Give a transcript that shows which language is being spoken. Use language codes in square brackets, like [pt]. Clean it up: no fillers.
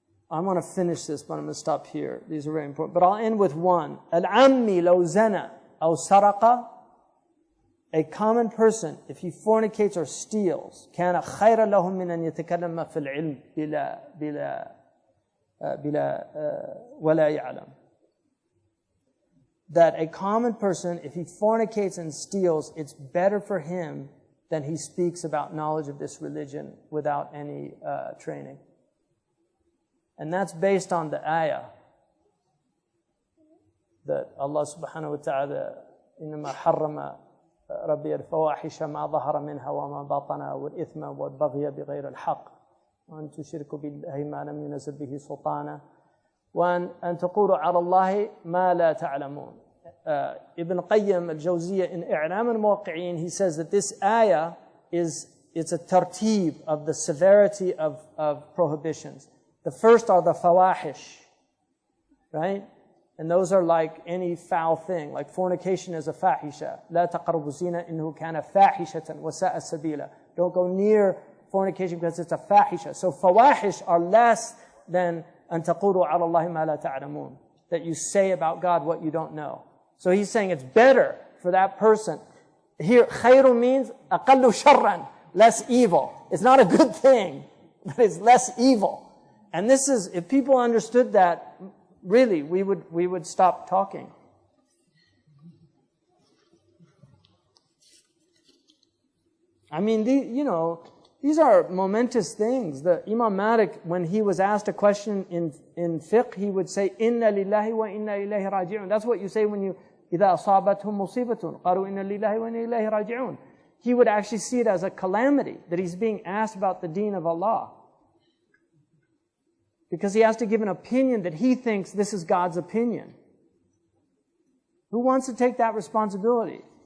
[en] I want to finish this, but I'm going to stop here. These are very important. But I'll end with one. [ar] العمي لو زنى أو سرق. [en] A common person, if he fornicates or steals, [ar] كان خيرا له من أن يتكلم في العلم بلا ولا يعلم. [en] That a common person, if he fornicates and steals, it's better for him than he speaks about knowledge of this religion without any training. And that's based on the ayah that Allah subhanahu wa ta'ala [ar] إنما حرم ربي الفواحش ما ظهر منها وما بطن والإثم والبغي بغير الحق وأن تشركوا بالله ما لم ينزل به سلطانا وأن تقولوا على الله ما لا تعلمون. [en] Ibn Qayyim al-Jawziyah in I'lam al-Muwaqqi'in, he says that this ayah it's a tartib of the severity of prohibitions. The first are the fawahish, right? And those are like any foul thing, like fornication is a fahisha. [ar] لا تقربوا الزنا إنه كان فاحشة وساء سبيلا. [en] Don't go near fornication because it's a fahisha. So fawahish are less than [ar] أن تقولوا على الله ما لا تعلمون, [en] that you say about God what you don't know. So he's saying it's better for that person. Here, khayru means [ar] أقل شرا, [en] less evil. It's not a good thing, but it's less evil. And this is, if people understood that, really, we would stop talking. I mean, these are momentous things. The Imam Malik, when he was asked a question in fiqh, he would say, [ar] "Inna lillahi wa inna ilayhi raji'un." [en] That's what you say when you, [ar] إِذَا أَصَابَتْهُمْ مُصِيبَةٌ قَالُوا إِنَّ لِلَّهِ وَإِنَّا إِلَيْهِ رَاجِعُونَ. [en] He would actually see it as a calamity, that he's being asked about the deen of Allah. Because he has to give an opinion that he thinks this is God's opinion. Who wants to take that responsibility?